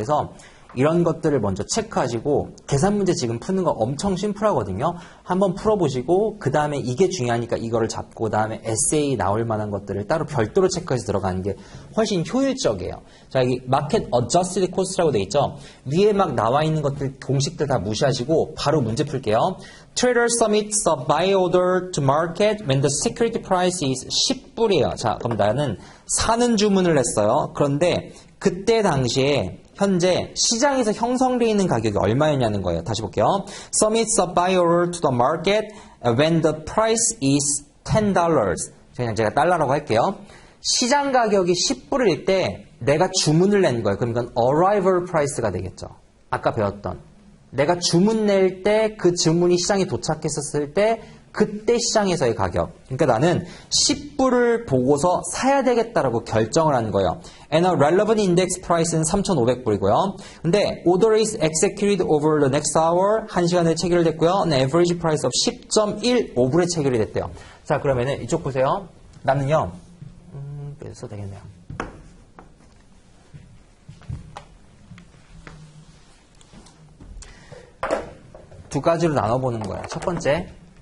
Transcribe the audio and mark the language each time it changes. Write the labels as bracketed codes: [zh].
[ko] 그래서 이런 것들을 먼저 체크하시고 계산 문제 지금 푸는 거 엄청 심플하거든요. 한번 풀어보시고 그 다음에 이게 중요하니까 이거를 잡고 그 다음에 에세이 나올 만한 것들을 따로 별도로 체크해서 들어가는 게 훨씬 효율적이에요. 자 여기 마켓 어저스티드 코스트라고 돼 있죠. 위에 막 나와 있는 것들 공식들 다 무시하시고 바로 문제 풀게요. [en] Trader submits a buy order to market when the security price is 10불이에요. [ko] 자 그럼 나는 사는 주문을 했어요. 그런데 그때 당시에 현재 시장에서 형성되어 있는 가격이 얼마였냐는 거예요. 다시 볼게요. [en] Submits a buy order to the market when the price is $10. [ko] 그냥 제가 달러라고 할게요. 시장 가격이 10불일 때 내가 주문을 낸 거예요. 그럼 이건 arrival price가 되겠죠. 아까 배웠던. 내가 주문 낼 때 그 주문이 시장에 도착했었을 때 그때 시장에서의 가격. 그러니까 나는 10불을 보고서 사야 되겠다라고 결정을 하는 거예요. [en] And a relevant index price는 [ko] 3,500불이고요. 근데 [en] order is executed over the next hour. [ko] 1시간에 체결됐고요. [en] And average price of [ko] 10.15불에 체결이 됐대요. 자, 그러면은 이쪽 보세요. 나는요. 그래서 되겠네요. 두 가지로 나눠보는 거예요. 첫 번째.